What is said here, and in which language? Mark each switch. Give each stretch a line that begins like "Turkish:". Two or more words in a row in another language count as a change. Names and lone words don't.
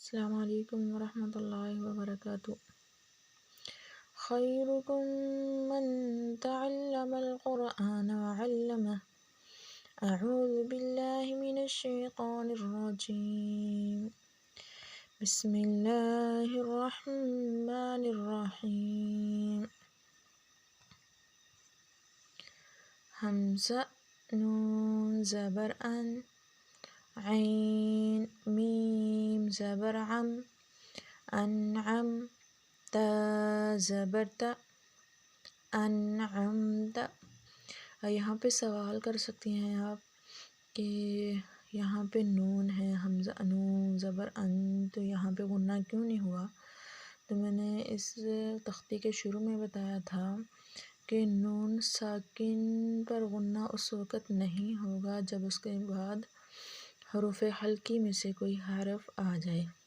Arabic: السلام علیکم ورحمۃ اللہ وبرکاتہ۔ خیرکم من تعلم القرآن وعلمہ۔ اعوذ باللہ من الشیطان الرجیم۔ بسم اللہ الرحمن الرحیم۔
Urdu: حمزہ نون زبر ان، عین میم زبر عم، انعم تا زبر تا،
Arabic: انعمت۔
Urdu: یہاں پہ سوال کر سکتی ہیں آپ کہ یہاں پہ نون ہے، حمزہ نون زبر ان، تو یہاں پہ غنہ کیوں نہیں ہوا؟ تو میں نے اس تختی کے شروع میں بتایا تھا کہ نون ساکن پر غنہ اس وقت نہیں ہوگا جب اس کے بعد حروف حلقی میں سے کوئی حرف آ جائے۔